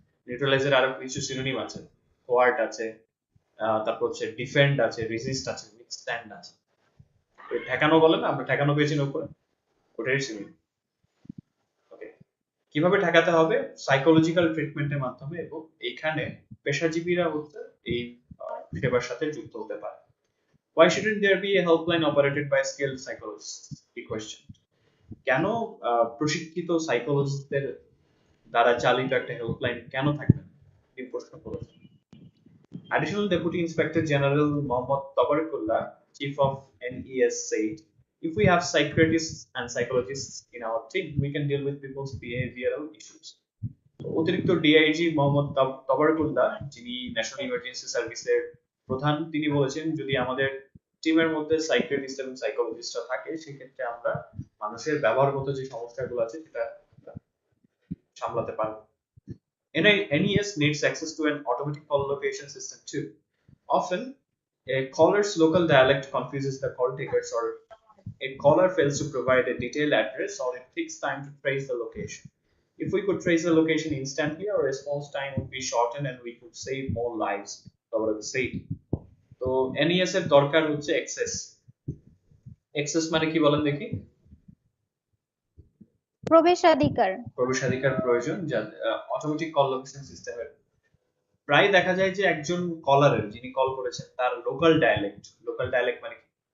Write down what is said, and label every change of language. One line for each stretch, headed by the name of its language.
Bangla: নিউট্রালাইজের আরো কিছু সিনোনিম আছে, থোয়ার্ট আছে, তারপর হচ্ছে ডিফেন্ড আছে, রেজিস্ট আছে, উইথস্ট্যান্ড আছে। ওই ঠেকানো বলে না, আমরা ঠেকানো পেয়েছি না উপরে, ওটাই সিনোনিম। ওকে, কিভাবে ঠেকাতে হবে? সাইকোলজিক্যাল ট্রিটমেন্টের মাধ্যমে, এবং এখানে পেশাজীবীরা হচ্ছে এই সেবার সাথে যুক্ত হতে পারে।
English: Why shouldn't there be a helpline operated by skilled psychologists? The question.
Bangla: কেন প্রশিক্ষিত সাইকোলজিস্টদের দ্বারা চালিত একটা হেল্পলাইন কেন থাকবে না? এই প্রশ্ন করেছেন।
English: Additional Deputy Inspector General Mohammad Tabarkullah, Chief of NES, said, "If we have psychiatrists and psychologists in our team, we can deal with people's behavioral issues."
Bangla: অতিরিক্ত ডিআইজি মোহাম্মদ তাবারকুল্লাহ, যিনি ন্যাশনাল ইমার্জেন্সি সার্ভিসের প্রধান, তিনি বলেছেন যদি আমাদের টিমের মধ্যে সাইকিয়াট্রিস্ট এবং সাইকোলজিস্টরা থাকে সেক্ষেত্রে আমরা মানুষের ব্যবহারগত যে সমস্যাগুলো আছে সেটা সামলাতে পারবো।
English: NES needs access to an automatic call location system too. Often, a caller's local dialect confuses the call takers, or a caller fails to provide a detailed address, or it takes time to trace the location. If we could trace the location instantly, our response time would be shortened and we could save more lives. Over the same.
Bangla: তো NES এর দরকার হচ্ছে access. Access মানে কি বলেন দেখি? প্রবেশাধিকার। প্রবেশাধিকার প্রয়োজন, যা অটোমেটিক কল লোকেশন সিস্টেমের প্রায় দেখা যায় যে একজন কলারের, যিনি কল করেছেন, তার লোকাল ডায়ালেক্ট মানে কি?